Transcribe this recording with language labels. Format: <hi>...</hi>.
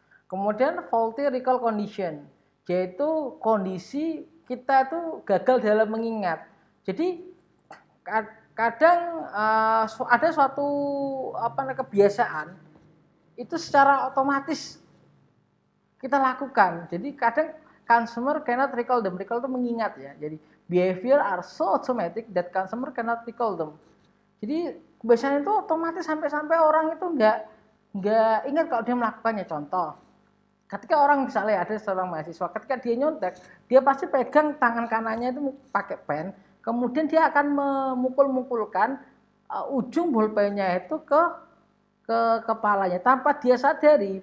<id>Kemudian faulty recall condition, yaitu kondisi kita tuh gagal dalam mengingat. Jadi kadang ada suatu kebiasaan itu secara otomatis kita lakukan. Jadi kadang</id> <en>consumer cannot recall them.</en> <id>Recall itu mengingat ya. Jadi</id> <en>behavior are so automatic that consumer cannot recall them.</en> <id>Jadi kebiasaan itu otomatis sampai orang itu nggak ingat kalau dia melakukannya. Contoh, ketika orang misalnya ada seorang mahasiswa, ketika dia nyontek, dia pasti pegang tangan kanannya itu pakai pen, kemudian dia akan memukul-mukulkan ujung bolpennya itu ke kepalanya tanpa dia sadari.</id>